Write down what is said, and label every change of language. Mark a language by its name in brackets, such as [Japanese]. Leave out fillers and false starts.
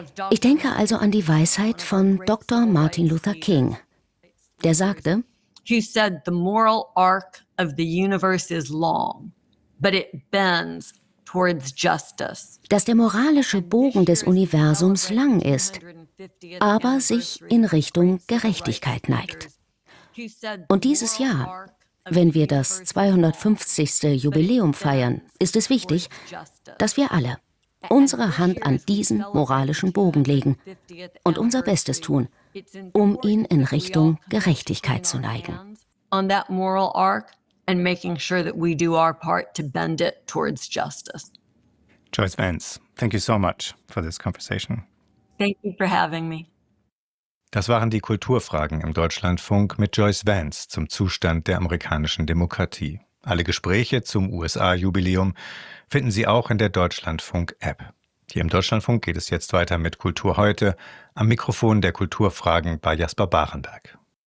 [German] Ich denke also an die Weisheit von Dr. Martin Luther King, der sagte, [English] he said, the moral arc of the universe is long, but it bends towards justice. [German] Dass der moralische Bogen des Universums lang ist, aber sich in Richtung Gerechtigkeit neigt. Und dieses Jahr, wenn wir das 250. Jubiläum feiern, ist es wichtig, dass wir alle unsere Hand an diesen moralischen Bogen legen und unser Bestes tun, um ihn in Richtung Gerechtigkeit zu neigen. [English] On that moral arc and making sure that we do our part to bend it towards justice. Joyce Vance, thank you so much for this conversation. Thank you for having me. [German] Das waren die Kulturfragen im Deutschlandfunk mit Joyce Vance zum Zustand der amerikanischen Demokratie. Alle Gespräche zum USA-Jubiläum finden Sie auch in der Deutschlandfunk-App. Hier im Deutschlandfunk geht es jetzt weiter mit Kultur heute. Am Mikrofon der Kulturfragen bei Jasper Barenberg.